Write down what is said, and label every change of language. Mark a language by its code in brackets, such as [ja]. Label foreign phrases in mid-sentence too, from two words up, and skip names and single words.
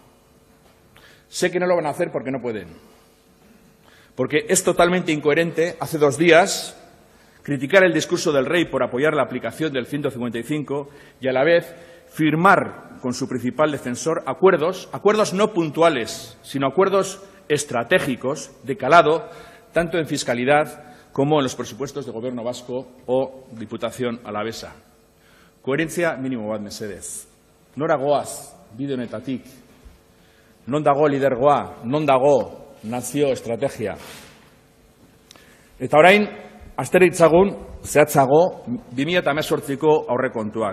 [es] Sé que no lo van a hacer porque no pueden. Porque es totalmente incoherente, hace 2 días, criticar el discurso del rey por apoyar la aplicación del 155 y a la vez firmar con su principal defensor acuerdos no puntuales, sino acuerdos estratégicos de calado, tanto en fiscalidad como en los presupuestos de Gobierno vasco o Diputación alavesa. [eu] Koherentzia minimo bat mesedez. Nora goaz bide honetatik? Non dago lidergoa? Non dago nazio estrategia? Eta orain, azter ditzagun, zehatzago, 2018ko aurrekontuak.